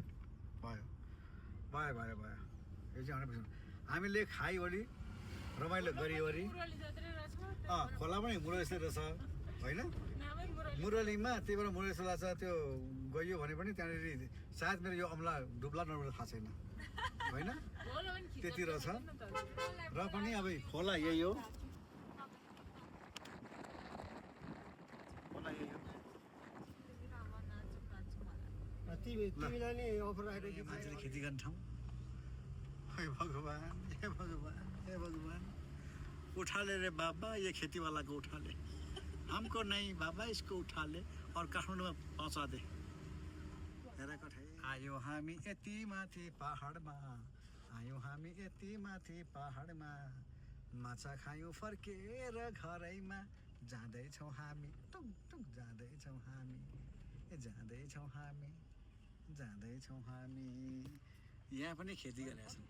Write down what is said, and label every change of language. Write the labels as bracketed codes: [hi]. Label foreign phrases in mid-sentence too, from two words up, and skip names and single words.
[ne] भयो भयो भयो भयो यो चाहिँ 100% हामीले खाइवरी रमाइलो गरिवरी खोला पनि मुरली जस्तै रहेछ होइन मुरलीमा त्यही भएर मुरली जस्तो लाग्छ त्यो गयो भने पनि त्यहाँनिर सायद मेरो यो अम्ला डुब्ला नडुब्ला थाहा छैन होइन त्यति रहेछ र पनि अब खोला यही हो खोला यही हो तिमीलाई नि अफर आइरहेको मान्छेले खेती गर्ने ठाउँ [hi] हे भगवान हे भगवान हे भगवान उठा ले रे बाबा ये खेती वाला को उठा ले हमको नहीं बाबा इसको उठा ले और काठमाडौँमा पहुँचा दे [ne] आयो हामी यति माथि पहाडमा आयो हामी यति माथि पहाडमा माछा खायौँ फर्केर घरैमा जाँदैछौँ हामी टुङ टुङ जाँदैछौँ हामी जाँदैछौँ हामी जाँदैछौँ हामी यहाँ पनि खेती गरेका छन्।